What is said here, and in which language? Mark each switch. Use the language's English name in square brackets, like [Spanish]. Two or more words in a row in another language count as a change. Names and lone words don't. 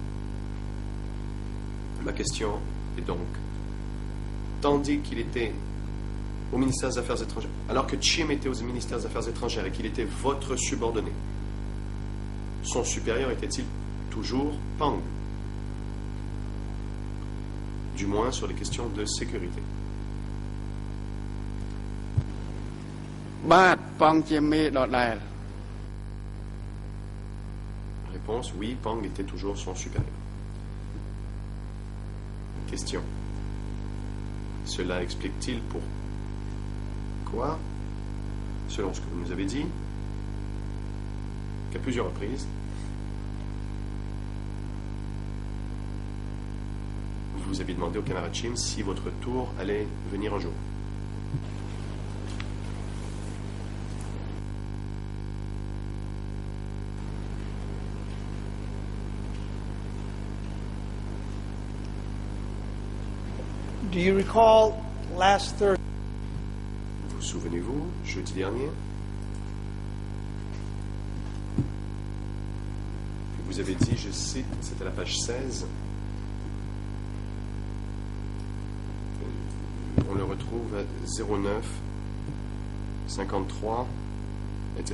[French] Ma question est donc, tandis qu'il était au ministère des Affaires étrangères, alors que Chim était au ministère des Affaires étrangères et qu'il était votre subordonné, son supérieur était-il toujours Pang? Du moins sur les questions de sécurité. [Khmer] បាទប៉ងជាមេដដែល [French] Réponse, oui, Pang était toujours son supérieur. Question. Cela explique-t-il pourquoi, selon ce que vous nous avez dit, qu'à plusieurs reprises, vous avez demandé au camarade Chim si votre tour allait venir un jour? [English] Do you recall last Thursday? [French] Vous souvenez-vous, jeudi dernier, vous avez dit, je cite, c'était la page 16, on le retrouve à 09, 53, etc.